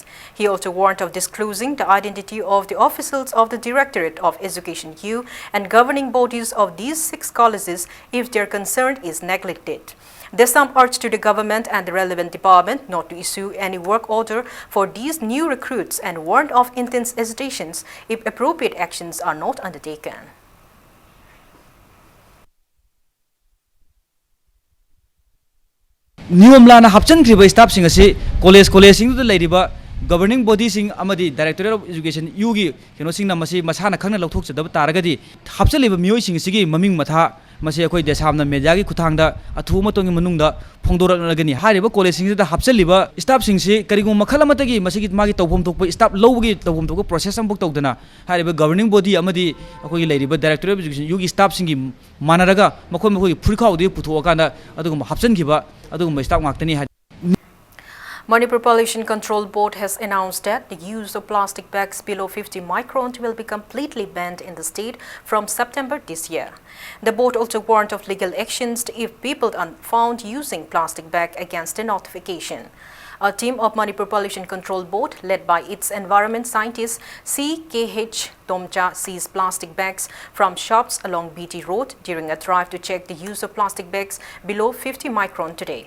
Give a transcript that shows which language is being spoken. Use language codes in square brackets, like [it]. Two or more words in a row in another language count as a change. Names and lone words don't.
[en] He also warned of disclosing the identity of the officials of the Directorate of Education U and governing bodies of these 6 colleges if their concern is neglected. Desam urged to the government and the relevant department not to issue any work order for these new recruits and warned of intense hesitations if appropriate actions are not undertaken. [mni] Niyom lana hapchan kriba staff sing asi college sing to leiriba [en] governing body [mni] sing amadi Directorate of Education yugi keno sing namasi masana khangna lokthok chadaba taragadi hapchaliba miyoi sing sigi maming matha masi akhoi desamna media gi khuthangda athu matong manungda phongdoraknagani hariba college sing da hapchaliba staff sing si karigum makhala matagi masigi magi tawphom thokpa staff lowgi tawphom thokpa process ambok tawdana hariba [en] governing body [mni] amadi akhoi leiriba Directorate of Education yugi staff singi manaraga makhoi phurikhaudi puthoakanda adugum hapchan khiba adugum staff ngaktani. [en] Manipur Pollution Control Board has announced that the use of plastic bags below 50 microns will be completely banned in the state from September this year. The board also warned of legal actions if people are found using plastic bag against a notification. A team of Manipur Pollution Control Board, led by its environment scientist CKH Tomcha, seized plastic bags from shops along BT Road during a drive to check the use of plastic bags below 50 micron today.